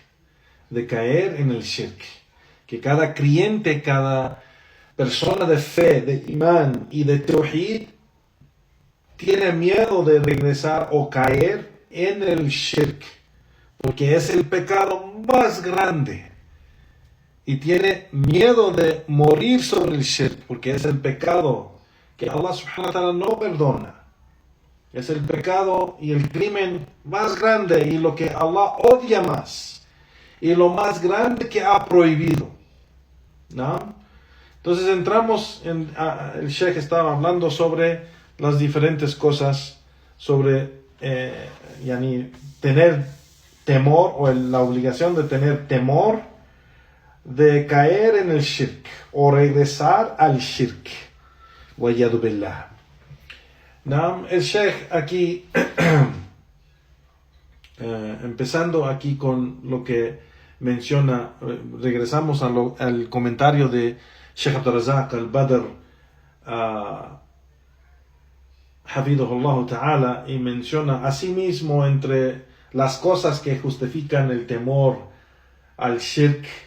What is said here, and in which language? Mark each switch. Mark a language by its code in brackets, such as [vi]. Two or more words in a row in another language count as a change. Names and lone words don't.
[es] que cada creyente, cada persona de fe, de imán y de tawhid tiene miedo de regresar o caer en el shirk, porque es el pecado más grande, y tiene miedo de morir sobre el shirk, porque es el pecado que Allah [ar] سبحانه وتعالى [es] no perdona, es el pecado y el crimen más grande y lo que Allah odia más y lo más grande que ha prohibido, ¿no? Entonces entramos el Sheikh estaba hablando sobre las diferentes cosas, sobre tener temor, o la obligación de tener temor de caer en el shirk o regresar al shirk. [ar] والعياذ بالله. [es] El Sheikh aquí, empezando aquí con lo que menciona, regresamos al comentario de Sheikh Abdul Razak al-Badr, [ar] حفظه الله تعالى, [es] y menciona asimismo entre las cosas que justifican el temor al shirk,